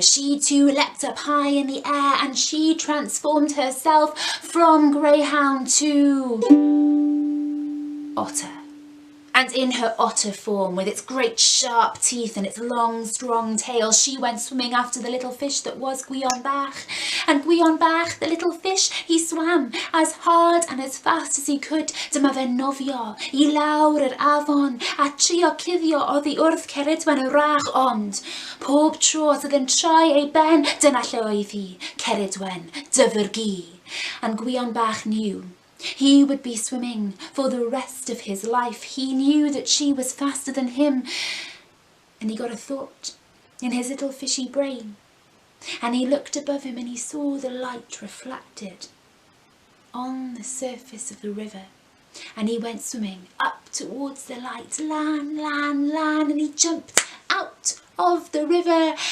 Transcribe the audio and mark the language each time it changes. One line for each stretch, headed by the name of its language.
English: She too leapt up high in the air, and she transformed herself from greyhound to otter. And in her otter form, with its great sharp teeth and its long strong tail, she went swimming after the little fish that was Gwion Bach. And Gwion Bach, the little fish, he swam as hard and as fast as he could.
Welsh: Dyma fe nofio I lawr yr afon, a trio cuddio oddi wrth Ceridwen y rach, ond pob tro as oedd yn troi ei ben, dyna lle oedd hi, Ceridwen, dyfyrgu.
English: And Gwion Bach knew he would be swimming for the rest of his life. He knew that she was faster than him, and he got a thought in his little fishy brain, and he looked above him and he saw the light reflected on the surface of the river, and he went swimming up towards the light,
Welsh: lan, lan, lan,
English: and he jumped out of the river.